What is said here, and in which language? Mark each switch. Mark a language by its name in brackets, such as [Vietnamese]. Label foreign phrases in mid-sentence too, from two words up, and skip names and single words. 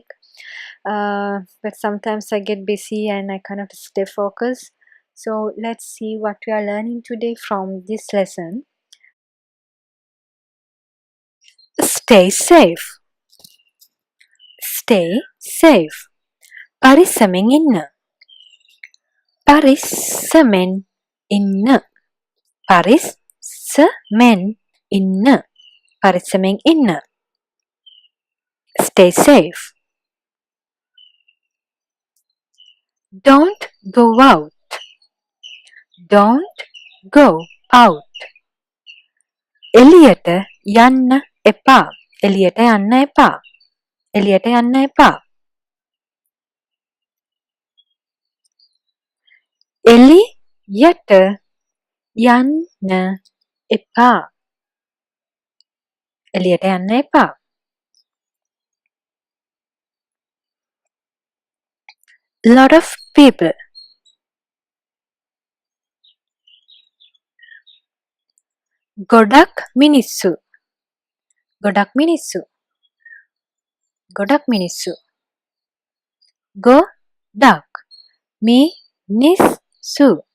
[English] But sometimes I get busy and I cannot stay focused. So let's see what we are learning today from this lesson. Stay safe. Stay safe. [Sinhala] පරිස්සමෙන් ඉන්න. පරිස්සමෙන් ඉන්න. පරිස්සමෙන් ඉන්න. පරිස්සමෙන් ඉන්න. [English] Stay safe. Don't go out. Don't go out. [Sinhala] එළියට යන්න එපා. එළියට යන්න එපා. එළියට යන්න එපා. එළියට යන්න එපා. එළියට යන්න එපා. [English] Lot of people. [Sinhala] ගොඩක් මිනිස්සු. ගොඩක් මිනිස්සු. ගොඩක් මිනිස්සු. ගොඩක් මිනිස්සු.